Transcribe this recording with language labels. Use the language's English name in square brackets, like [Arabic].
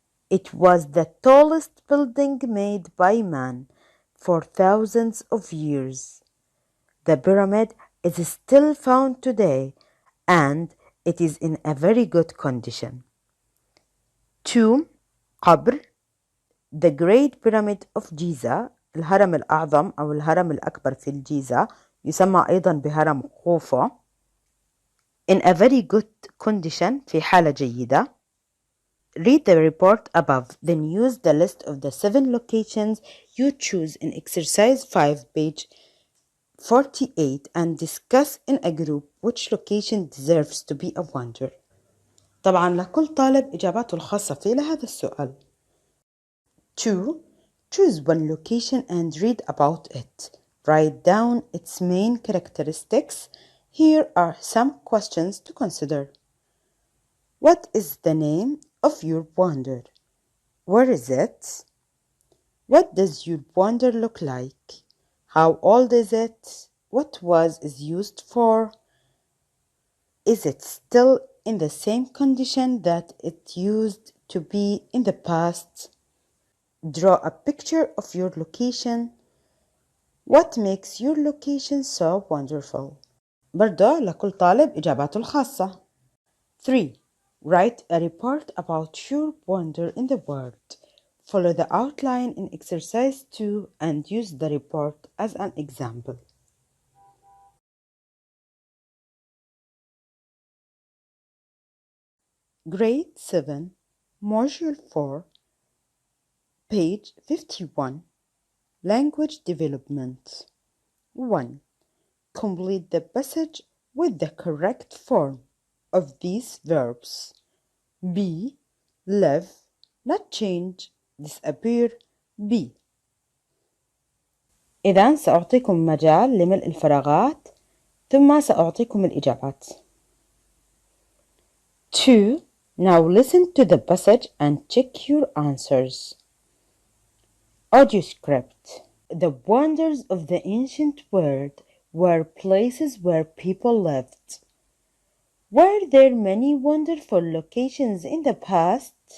[English] It was the tallest building made by man for thousands of years. The pyramid is still found today and it is in a very good condition. Tomb, [Arabic] قبر. [English] The Great Pyramid of Giza, [Arabic] الهرم الأعظم أو الهرم الأكبر في الجيزة يسمى أيضا بهرم خوفو. [English] In a very good condition [Arabic] في حالة جيدة. [English] Read the report above, then use the list of the 7 locations you choose in exercise 5 page 48 and discuss in a group which location deserves to be a wonder. [Arabic] طبعا لكل طالب إجاباته الخاصة فيه لهذا السؤال. 2. [English] Choose one location and read about it. Write down its main characteristics. Here are some questions to consider. What is the name of your wonder? Where is it? What does your wonder look like? How old is it? What was it used for? Is it still in the same condition that it used to be in the past? Draw a picture of your location. What makes your location so wonderful? [Arabic] برضه لكل طالب إجاباته الخاصة. 3. [English] Write a report about your wonder in the word. Follow the outline in exercise 2 and use the report as an example. Grade 7, Module 4, page 51, Language Development. 1. Complete the passage with the correct form of these verbs. Be, live, not change, disappear, be. [Arabic] إذن سأعطيكم مجال لملء الفراغات ثم سأعطيكم الإجابات. 2. [English] Now listen to the passage and check your answers. Audio script. The wonders of the ancient world were places where people lived. Were there many wonderful locations in the past?